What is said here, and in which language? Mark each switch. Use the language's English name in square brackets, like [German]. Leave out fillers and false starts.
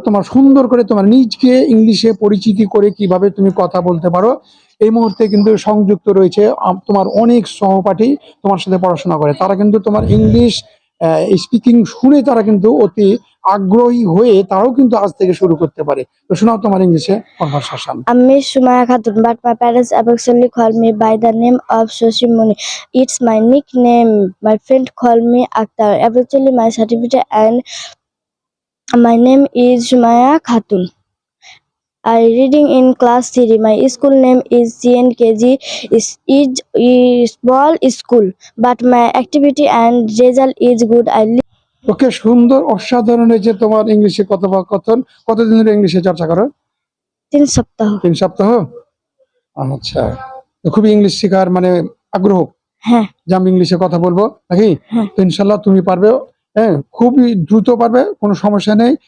[Bangla] তোমার সুন্দর করে তোমার নিজকে ইংলিশে পরিচিতি করে কিভাবে তুমি কথা বলতে পারো। এই মুহূর্তে কিন্তু সংযুক্ত রয়েছে তোমার অনেক সহপাঠী তোমার সাথে পড়াশোনা করে, তারা কিন্তু তোমার ইংলিশ স্পিকিং শুনে তারা কিন্তু অতি আগ্রহী হয়ে তারাও কিন্তু আজ থেকে শুরু করতে পারে। তো শোনাও তোমার ইংলিশে conversation. [English] I'm Miss Sumaya Khatun, but my parents affectionately call me by the name of Shoshimuni. It's my nickname. My friend call me Akhtar. Eventually, my certificate and my name is Sumaya Khatun. I reading in class 3. My school name is CNKG. Is small school, but my activity and result is good. I live [Bangla] ওকে, সুন্দর, অসাধারণ হয়েছে তোমার ইংলিশে কথোপকথন। কতদিন ধরে ইংলিশে চর্চা করো? 3 সপ্তাহ। 3 সপ্তাহ। আচ্ছা, তো খুবই ইংলিশ শেখার মানে আগ্রহ হ্যাঁ, যে আমি ইংলিশে কথা বলবো নাকি? হ্যাঁ। তো ইনশাল্লাহ তুমি পারবে। হ্যাঁ, খুবই দ্রুত পারবে, কোনো সমস্যা নেই।